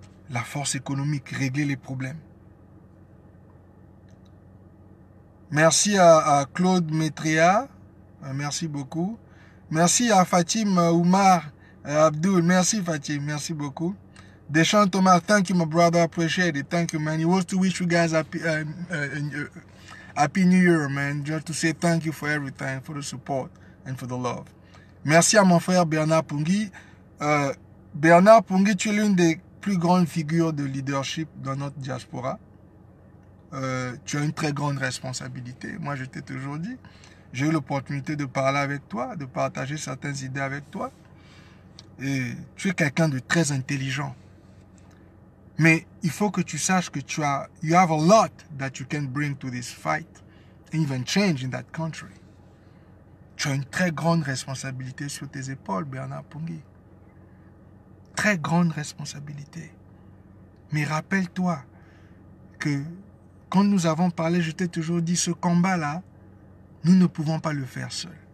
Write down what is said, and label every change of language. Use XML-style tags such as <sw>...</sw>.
<fr>La force économique, régler les problèmes. Merci à Claude Métria. Merci beaucoup. Merci à Fatim Oumar Abdul. Merci Fatim. Merci beaucoup.</fr> <en>Deschamps Thomas, thank you my brother. Appreciate it. Thank you man. It was to wish you guys happy New Year man. Just to say thank you for everything, for the support and for the love.</en> <fr>Merci à mon frère Bernard Pungui. Bernard Pungui, tu es l'une des plus grandes figures de leadership dans notre diaspora. Tu as une très grande responsabilité. Moi, je t'ai toujours dit. J'ai eu l'opportunité de parler avec toi, de partager certaines idées avec toi. Et tu es quelqu'un de très intelligent. Mais il faut que tu saches que</fr> <en>you have a lot that you can bring to this fight and even change in that country.</en> <fr>Tu as une très grande responsabilité sur tes épaules, Bernard Pungui. Très grande responsabilité. Mais rappelle-toi que quand nous avons parlé, je t'ai toujours dit, ce combat-là, nous ne pouvons pas le faire seuls.</fr>